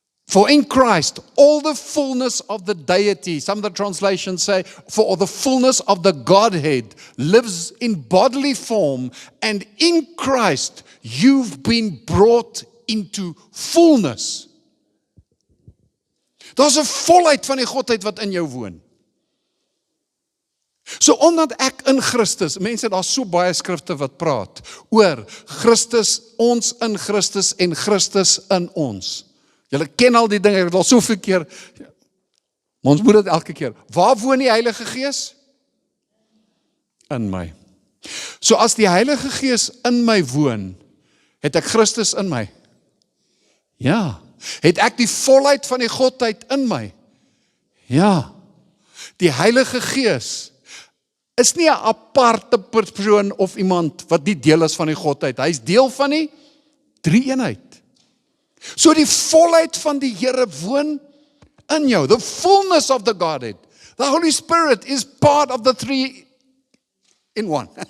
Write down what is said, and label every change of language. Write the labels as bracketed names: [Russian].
[English] For in Christ, all the fullness of the deity, some of the translations say, for all the fullness of the Godhead lives in bodily form, and in Christ you've been brought into fullness. [Afrikaans] Daar's 'n volheid van die Godheid wat in jou woon. So omdat ek in Christus, mense, daar's so baie skrifte wat praat oor Christus, ons in Christus en Christus in ons. Julle ken al die dinge, ek het al soveel keer, maar ons moet dit elke keer. Waar woon die Heilige Gees? In my. So as die Heilige Gees in my woon, het ek Christus in my? Ja. Het ek die volheid van die Godheid in my? Ja. Die Heilige Gees is nie 'n aparte persoon of iemand wat nie deel is van die Godheid. Hy is deel van die drie-eenheid. So die volheid van die Here woon in jou. [English] The fullness of the Godhead. The Holy Spirit is part of the three in one.